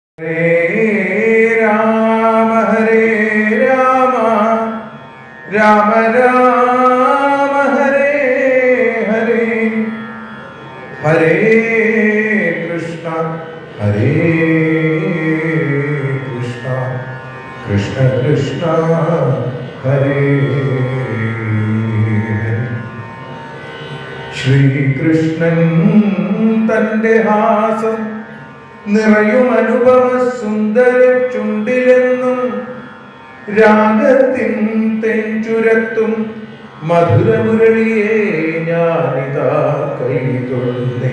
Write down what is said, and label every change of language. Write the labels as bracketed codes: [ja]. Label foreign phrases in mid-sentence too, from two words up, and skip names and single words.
[sa] हरे राम राम राम हरे हरे, हरे कृष्णा कृष्ण कृष्ण हरे हरे. [ml] ശ്രീകൃഷ്ണൻ തന്റെ ഹാസം നിറയും അനുഭവ സുന്ദര ചുണ്ടിലെന്നും രാഗത്തിൻ തെഞ്ചുരത്തും മധുരമുരളിയെ ഞാനിതാ കൈതൊഴുന്നേ.